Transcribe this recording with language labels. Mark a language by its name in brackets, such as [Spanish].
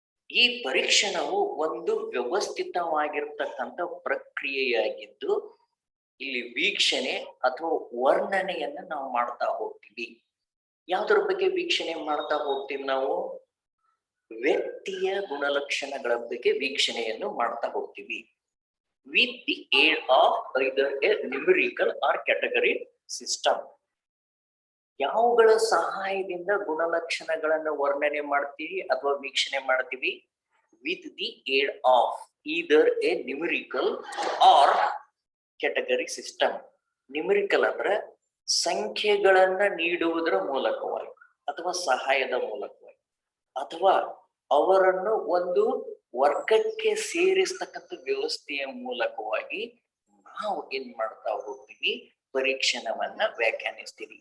[Kannada] ಈ ಪರೀಕ್ಷಣವು ಒಂದು ವ್ಯವಸ್ಥಿತವಾಗಿರ್ತಕ್ಕಂಥ ಪ್ರಕ್ರಿಯೆಯಾಗಿದ್ದು ಇಲ್ಲಿ ವೀಕ್ಷಣೆ ಅಥವಾ ವರ್ಣನೆಯನ್ನ ನಾವು ಮಾಡ್ತಾ ಹೋಗ್ತೀವಿ. ಯಾವುದರ ಬಗ್ಗೆ ವೀಕ್ಷಣೆ ಮಾಡ್ತಾ ಹೋಗ್ತೀವಿ? ನಾವು ವ್ಯಕ್ತಿಯ ಗುಣಲಕ್ಷಣಗಳ ಬಗ್ಗೆ ವೀಕ್ಷಣೆಯನ್ನು ಮಾಡ್ತಾ ಹೋಗ್ತೀವಿ. [English] With the aid of either a numerical or category system. [Kannada] ಯಾವುಗಳ ಸಹಾಯದಿಂದ ಗುಣಲಕ್ಷಣಗಳನ್ನು ವರ್ಣನೆ ಮಾಡ್ತೀವಿ ಅಥವಾ ವೀಕ್ಷಣೆ ಮಾಡ್ತೀವಿ? [English] with the aid of either a numerical or category system. [Kannada] Numerical ಅಂದ್ರೆ ಸಂಖ್ಯೆಗಳನ್ನ ನೀಡುವುದರ ಮೂಲಕವಾಗಿ ಅಥವಾ ಸಹಾಯದ ಮೂಲಕವಾಗಿ ಅಥವಾ ಅವರನ್ನು ಒಂದು ವರ್ಗಕ್ಕೆ ಸೇರಿಸ್ತಕ್ಕಂಥ ವ್ಯವಸ್ಥೆಯ ಮೂಲಕವಾಗಿ ನಾವು ಏನ್ ಮಾಡ್ತಾ ಹೋಗ್ತೀವಿ, ಪರೀಕ್ಷಣವನ್ನ ವ್ಯಾಖ್ಯಾನಿಸ್ತೀವಿ.